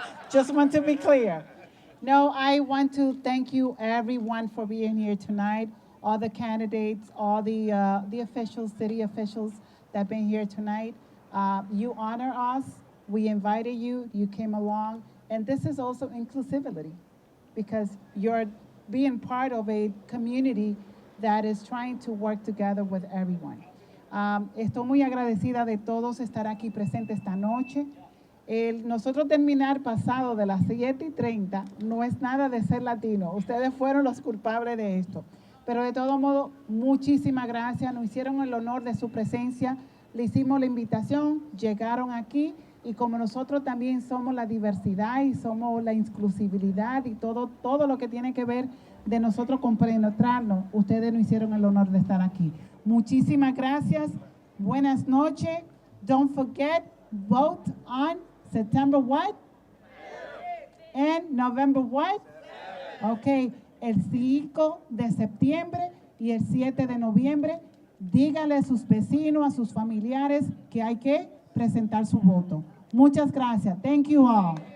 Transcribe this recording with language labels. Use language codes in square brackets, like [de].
[en] Just want to be clear. No, I want to thank you everyone for being here tonight, all the candidates, all the officials, city officials that have been here tonight. You honor us, we invited you, you came along, and this is also inclusivity because you're being part of a community that is trying to work together with everyone. [es] Estoy muy agradecida de todos estar aquí presentes esta noche. Nosotros terminar pasado de las 7:30 no es nada de ser latino. Ustedes fueron los culpables de esto. Pero de todo modo, muchísimas gracias. Nos hicieron el honor de su presencia. Le hicimos la invitación, llegaron aquí y como nosotros también somos la diversidad y somos la inclusividad y todo lo que tiene que ver de nosotros compenetrarnos, ustedes nos hicieron el honor de estar aquí. Muchísimas gracias. Buenas noches. [en] Don't forget, vote on September what? And November what? Okay, [es] el 5 de septiembre. y el 7 de noviembre, dígale a sus vecinos, a sus familiares que hay que presentar su voto. Muchas gracias. [en] Thank you all.